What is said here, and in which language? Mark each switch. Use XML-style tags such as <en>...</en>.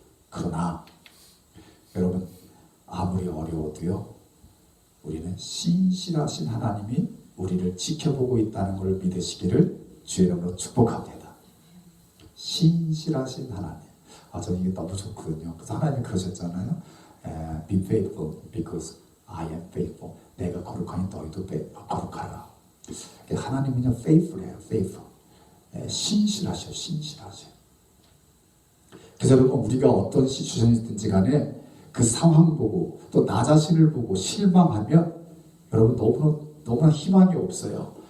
<ko>그러나 여러분 아무리 어려워도요 우리는 신실하신 하나님이 우리를 지켜보고 있다는 것을 믿으시기를 주의 이름으로 축복합니다. 신실하신 하나님. 저는 이게 너무 좋거든요. 그래서 하나님이 그러셨잖아요.</ko> <en>Be faithful because I am faithful.</en> <ko>내가 거룩하니 너희도 거룩하라. 하나님은요 faithful해요. faithful. 신실하셔. 신실하셔. 그래서 여러분 우리가 어떤 시츄에이션이든지 간에 그 상황 보고 또 나 자신을 보고 실망하면 여러분 너무나 희망이 없어요.</ko>